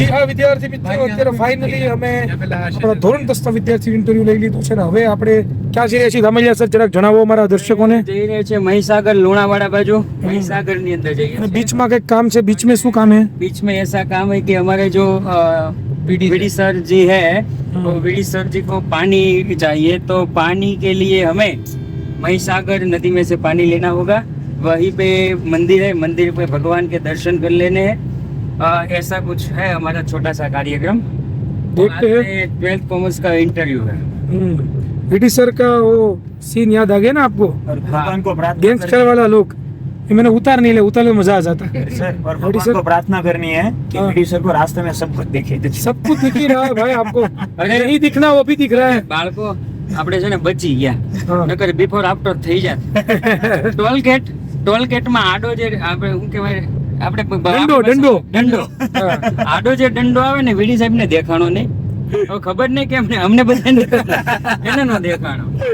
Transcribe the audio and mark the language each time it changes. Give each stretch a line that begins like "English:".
Gujarati: વિદ્યાર્થી મિત્રો અત્યારે ફાઇનલી અમે આપણા ધોરણ 10ના વિદ્યાર્થી ઇન્ટરવ્યુ લઈ લીધું છે ને હવે આપણે ક્યાં જઈ રહ્યા છીએ? દામલિયા સર જરાક જણાવો અમારા દર્શકોને. જઈ રહ્યા છે મહીસાગર લુણાવાડા बाजू. महीसागर ની અંદર જઈએ.
Hindi: बीच में कई काम है, बीच में शू काम है? बीच में ऐसा काम है कि हमारे जो वीडी सर जी है, तो वीडी सर जी को पानी चाहिए, तो पानी के लिए हमें महीसागर नदी में से पानी लेना होगा. वहीं पे मंदिर है, मंदिर पे भगवान के दर्शन कर लेने हैं. ऐसा कुछ है हमारा छोटा सा कार्यक्रम. देखते हैं. 12th कॉमर्स का इंटरव्यू है. वीडी सर का वो सीन याद आ गया ना आपको? भगवान को प्रार्थना गैंगस्टर वाला लोग, ये मैंने उतार नहीं ले, उतारने में मजा आ जाता है. सर और भगवान को प्रार्थना करनी है कि वीडी सर को रास्ते में सब कुछ दिखे. सब कुछ दिख ही रहा है भाई आपको. अरे नहीं दिखना वो भी दिख रहा है.
Gujarati: બાળકો આપણે છે ને બચી ગયા, નકર બિફોર આફ્ટર થઈ જાય. ટોલ ગેટમાં આડો જે આપણે શું કહેવાય, આપણે દંડો આડો જે દંડો આવે ને, વીડી સાહેબ ને દેખાણો નહીં. હવે ખબર નહીં કેમ ને અમને બધાને એને નો દેખાણો.